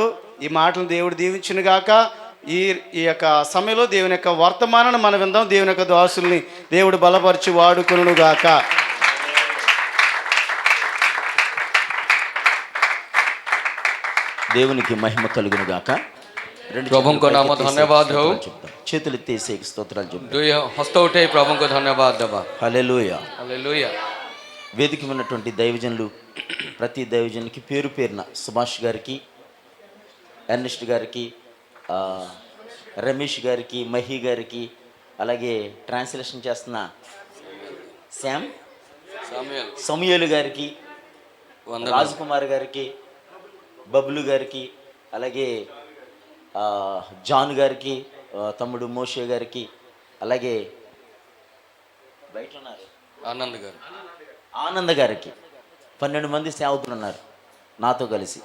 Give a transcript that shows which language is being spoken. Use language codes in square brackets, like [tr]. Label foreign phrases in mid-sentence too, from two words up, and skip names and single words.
[te] ఈ మాటలు దేవుడు దీవించును గాక. ఈ యొక్క సమయంలో దేవుని యొక్క వర్తమానాన్ని మనం విందాం. దేవుని యొక్క దాసుల్ని దేవుడు బలపరిచి వాడుకొనును గాక. దేవునికి మహిమ కలుగును గాక. [ne] प्रभुको नाम धन्यवाद हो. [te] చేతులు ఎత్తేసి స్తోత్రాలు చెప్తాం. [ne] दुई हस्त उठे प्रभुको धन्यवाद दबा. [te] హల్లెలూయా. [ne] हालेलुया. [te] వేదిక ఉన్నటువంటి దైవజనులు ప్రతి దైవజనునికి పేరు పేరున సుభాష్ గారికి, ఎర్నెస్ట్ గారికి, రమేష్ గారికి, మహి గారికి, అలాగే ట్రాన్స్లేషన్ చేస్తున్న సమూయేలు గారికి, రాజ్కుమార్ గారికి, బబ్లు గారికి, అలాగే జాన్ గారికి, తమ్ముడు మోషే గారికి, అలాగే బయట ఉన్నారు ఆనంద్ గారికి 12 మంది సేవకులు ఉన్నారు నాతో కలిసి.